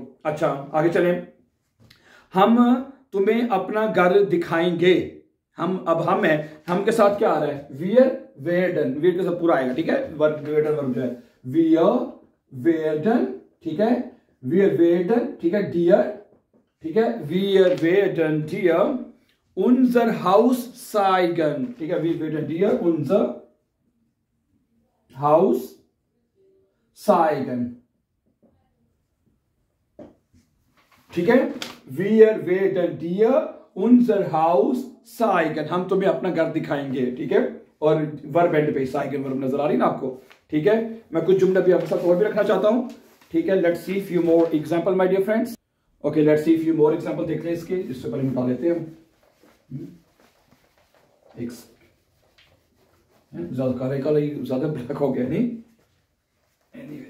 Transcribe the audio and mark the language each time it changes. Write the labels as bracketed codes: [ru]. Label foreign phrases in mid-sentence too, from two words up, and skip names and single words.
[hi] अच्छा, आगे चलें, हम तुम्हें अपना घर दिखाएंगे, हम है, हम के साथ क्या आ रहा है, [de] wir werden, [hi] वियर के साथ पूरा आएगा, ठीक है, वर्ब वेर्डन वर्ब जो है, [de] wir werden, [hi] ठीक है, [de] wir werden, [hi] ठीक है, डियर, ठीक है, [de] wir werden dir unser Haus zeigen, [hi] ठीक है, [de] wir werden dir unser Haus zeigen, [hi] ठीक है, [de] wir werden dir unser Haus zeigen, [hi] हम तुम्हें अपना घर दिखाएंगे, ठीक है, और वर्ब एंड पे zeigen वर्ब नजर आ रही ना आपको, ठीक है। मैं कुछ जुमले भी आपके साथ और भी रखना चाहता हूं, ठीक है। [en] let's see few more example my dear friends, [hi] ओके, [en] let's see few more example [hi] देख लें इसके, इससे पहले निकाल लेते हैं एक ज्यादा ब्लैक हो गया नहीं, एनीवे।